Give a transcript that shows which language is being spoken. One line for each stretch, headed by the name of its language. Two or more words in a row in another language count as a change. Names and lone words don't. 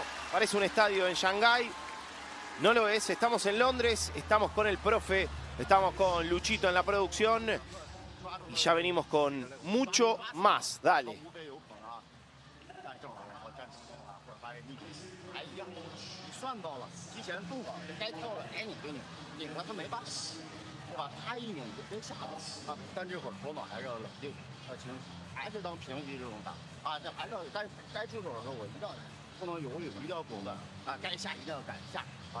Spanish: Parece un estadio en Shanghái. No lo es, estamos en Londres, estamos con el profe, estamos con Luchito en la producción. Y ya venimos con mucho más. Dale.
Chinese: 算到了，提前动了，该跳了，哎，你给你领了他没办法，对吧？他一拧就别下了啊。但这会儿头脑还是要冷静，要清楚，还是当平局这种打啊。这还是要该出手的时候，我一定要不能犹豫，一定要果断啊。该下一定要敢下啊。